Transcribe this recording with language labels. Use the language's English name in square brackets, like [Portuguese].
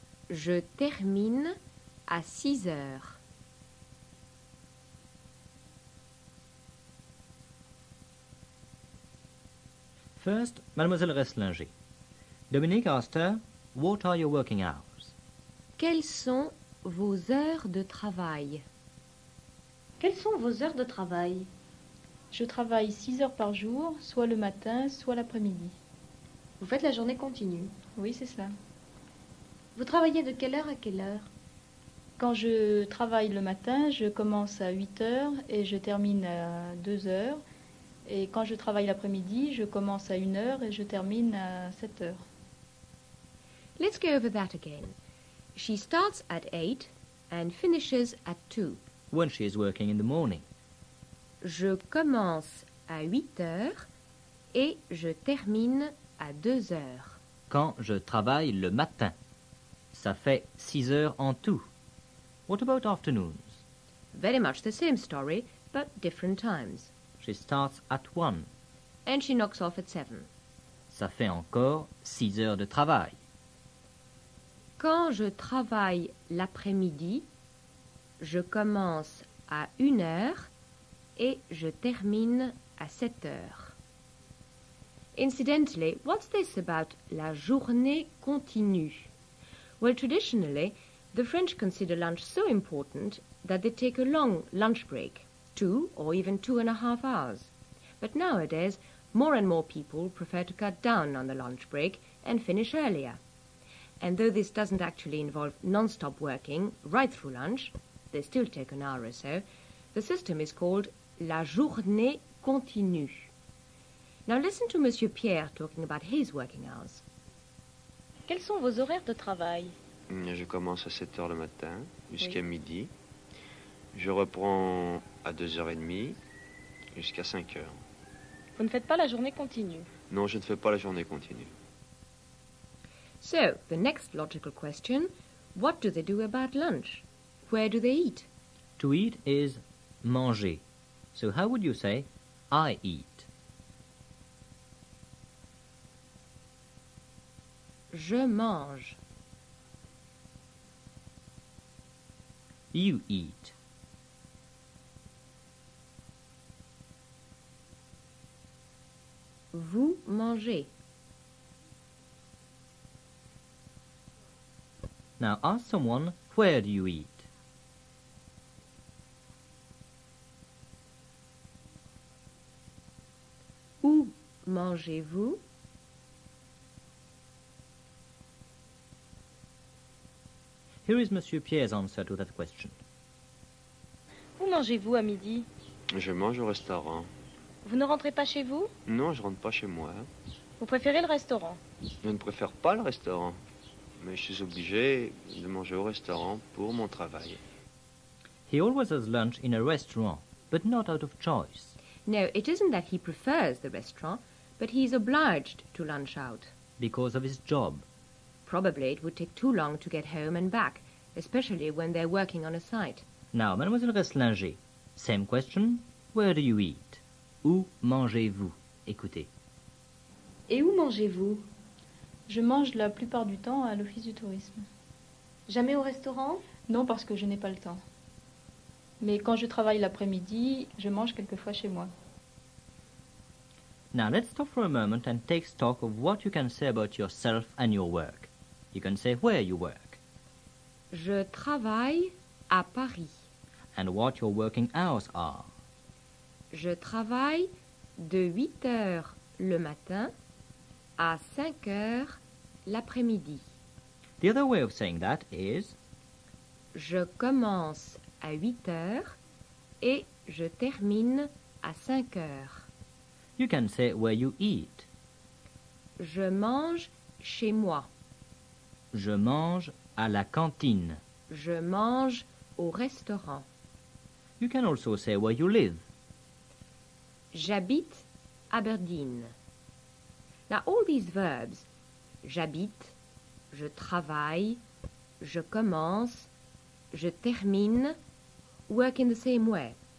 [French] Je termine à 6 heures. [English] First, Mademoiselle Reslinger. Dominique asked her, what are your working hours? [French] Quelles sont vos heures de travail? Quelles sont vos heures de travail? Je travaille 6 heures par jour, soit le matin, soit l'après-midi. Vous faites la journée continue. Oui, c'est ça. Vous travaillez de quelle heure à quelle heure? Quand je travaille le matin, je commence à 8 heures et je termine à 2 heures. Et quand je travaille l'après-midi, je commence à 1 heure et je termine à 7 heures. [English] Let's go over that again. She starts at 8 and finishes at 2. When she is working in the morning. [French] Je commence à 8 heures et je termine à 2 heures. Quand je travaille le matin. Ça fait 6 heures en tout. [English] What about afternoons? Very much the same story, but different times. She starts at 1. And she knocks off at 7. [French] Ça fait encore 6 heures de travail. Quand je travaille l'après-midi, je commence à 1 heure et je termine à 7 heures. [English] Incidentally, what's this about la journée continue? Well, traditionally, the French consider lunch so important that they take a long lunch break, 2 or even 2.5 hours. But nowadays, more and more people prefer to cut down on the lunch break and finish earlier. And though this doesn't actually involve non-stop working right through lunch, they still take an hour or so, the system is called la journée continue. Now listen to Monsieur Pierre talking about his working hours. [French] Quels sont vos horaires de travail? Je commence à 7 heures le matin jusqu'à midi. Je reprends à 2h30 jusqu'à 5 heures. Vous ne faites pas la journée continue. Non, je ne fais pas la journée continue. [English] So, the next logical question, what do they do about lunch? Where do they eat? To eat is manger. So how would you say I eat? [French] Je mange. [English] You eat. [French] Vous mangez. [English] Now ask someone, where do you eat? [French] Où mangez-vous? [English] Here is Monsieur Pierre's answer to that question. [French] Où mangez-vous à midi? Je mange au restaurant. Vous ne rentrez pas chez vous? Non, je rentre pas chez moi. Vous préférez le restaurant? Je ne préfère pas le restaurant. Mais je suis obligé de manger au restaurant pour mon travail. [English] He always has lunch in a restaurant, but not out of choice. No, it isn't that he prefers the restaurant, but he is obliged to lunch out. Because of his job. Probably it would take too long to get home and back, especially when they're working on a site. Now, Mademoiselle Resslinger, same question. Where do you eat? [French] Où mangez-vous? Écoutez. Et où mangez-vous? Je mange la plupart du temps à l'office du tourisme. Jamais au restaurant? Non, parce que je n'ai pas le temps. Mais quand je travaille l'après-midi, je mange quelquefois chez moi. [English] Now let's stop for a moment and take stock of what you can say about yourself and your work. You can say where you work [French] Je travaille à Paris. [English] and what your working hours are. [French] Je travaille de 8 heures le matin à 5 heures l'après-midi. [English] The other way of saying that is [French] Je commence à 8 heures et je termine à 5 heures. [English] you can say where you eat. [French] Je mange chez moi. Je mange à la cantine. Je mange au restaurant. [English] You can also say where you live. [French] J'habite Aberdeen. [English] Now all these verbs, [French] j'habite, je travaille, je commence, je termine, [English] work in the same way.